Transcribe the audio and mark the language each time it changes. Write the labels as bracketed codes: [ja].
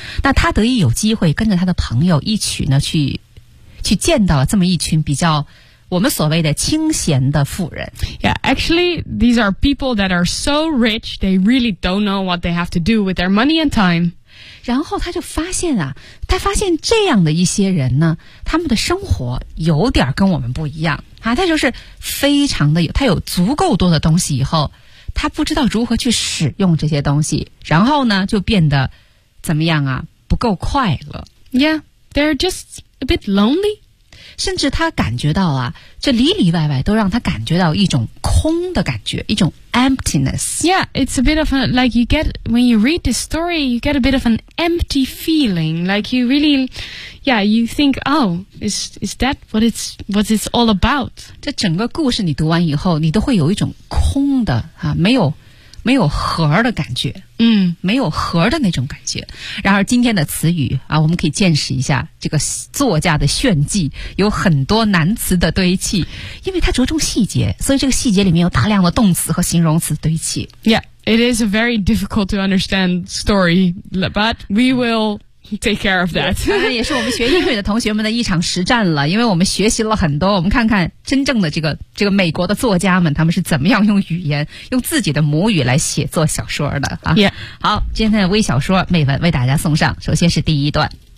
[zh] 那他得以有机会跟着他的朋友一起呢，去见到了这么一群比较我们所谓的清闲的富人。 [en] Yeah, actually, these are people that are so rich, they really don't know what they have to do with their money and time. [zh] 然后他就发现啊，他发现这样的一些人呢，他们的生活有点跟我们不一样啊，他就是非常的有，他有足够多的东西以后，他不知道如何去使用这些东西，然后呢就变得怎么样啊，不够快乐。 [en] Yeah, they're just a bit lonely. [zh] 甚至他感觉到啊，这里里外外都让他感觉到一种空的感觉，一种 emptiness. [en] Yeah, it's a bit of a, like you get, when you read this story, you get a bit of an empty feeling. Like you really, yeah, you think, oh, is that what it's all about? [zh] 这整个故事你读完以后，你都会有一种空的啊，没有核的感觉，嗯，没有核的那种感觉。然而今天的词语啊，我们可以见识一下这个作家的炫技，有很多难词的堆砌，因为它着重细节，所以这个细节里面有大量的动词和形容词堆砌。 [en] Yeah, it is a very difficult to understand story, but we willwill take care of that. [zh] 当然也是我们学英语的同学们的一场实战了，因为我们学习了很多，我们看看真正的这个美国的作家们，他们是怎么样用语言，用自己的母语来写作小说的啊。 [en] Yeah. [zh] 好，今天的微小说美文为大家送上，首先是第一段。